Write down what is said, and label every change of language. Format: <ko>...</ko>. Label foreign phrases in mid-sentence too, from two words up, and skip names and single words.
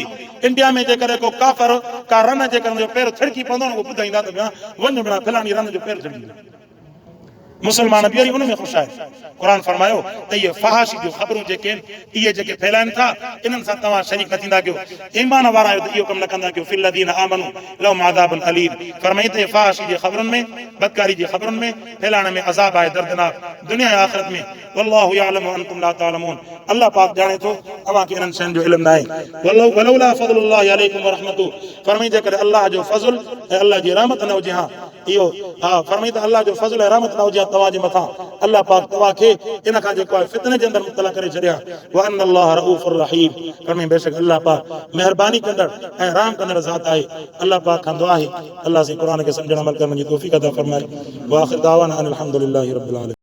<sd>इंडिया में जेकॾहिं को काफ़र का रन जेकॾहिं जो पेर थिरकी पवंदो न उहो ॿुधाईंदा त वञ भेण फलाणी रन जो पेर थिरकी। मुसलमान बि वरी उन में ख़ुशि आहे। क़ुरान फरमायो त इहे फहाशी जूं ख़बरूं जेके इहे जेके फैलाइनि था इन्हनि सां तव्हां शरीक न थींदा कयो। ईमान वारा आहियो त इहो कमु न कंदा कयो।</sd> <ar>في الذين آمنوا لهم عذاب أليم.</ar> <sd>फरमाई त फहाशी जी ख़बरुनि में बदकारी जी ख़बरुनि में फैलाइण में अज़ाब आहे दर्दनाक दुनिया ऐं आख़िरत में।</sd> <ar>والله يعلم وأنتم لا تعلمون.</ar> <sd>अल्लाह पाक ॼाणे थो तव्हांखे इन्हनि शयुनि जो इल्मु न आहे।</sd> <ar>ولولا فضل الله عليكم ورحمته.</ar> <sd>फरमाई जेकॾहिं अल्लाह जो फज़ल ऐं अल्लाह जी रहमत न हुजे, हा इहो हा फरमाई त अल्लाह जो फज़ल ऐं रहमत न हुजे तव्हांजे मथां, अल्लाह पाक तव्हांखे इन खां जेको आहे फितने जे अंदरि मुब्तला करे छॾिया।</sd> <ar>وأن الله رءوف رحيم.</ar> <sd>फरमाई बेशक अल्लाह पाक महिरबानी कंदड़ ऐं रहम कंदड़ ज़ात आहे। अल्लाह पाक खां दुआ आहे अल्लाह से क़ुरान खे सम्झण अमल करण जी तौफ़ीक़ अता फरमाए।</sd> <ar>وآخر دعوانا أن الحمد لله رب العالمين.</ar>